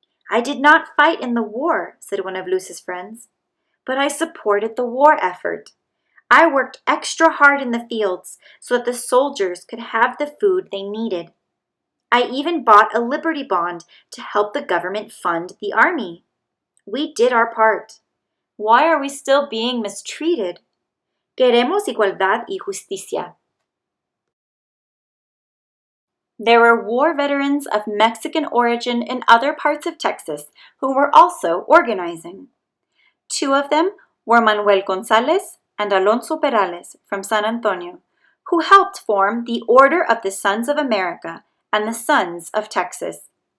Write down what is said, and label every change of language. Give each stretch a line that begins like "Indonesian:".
English: "I did not fight in the war," said one of Luz's friends, "but I supported the war effort. I worked extra hard in the fields so that the soldiers could have the food they needed. I even bought a Liberty Bond to help the government fund the army. We did our part. Why are we still being mistreated?
Spanish: Queremos igualdad y justicia."
English: There were war veterans of Mexican origin in other parts of Texas who were also organizing. Two of them were Manuel Gonzalez and Alonso Perales from San Antonio, who helped form the Order of the Sons of America and the Sons of Texas.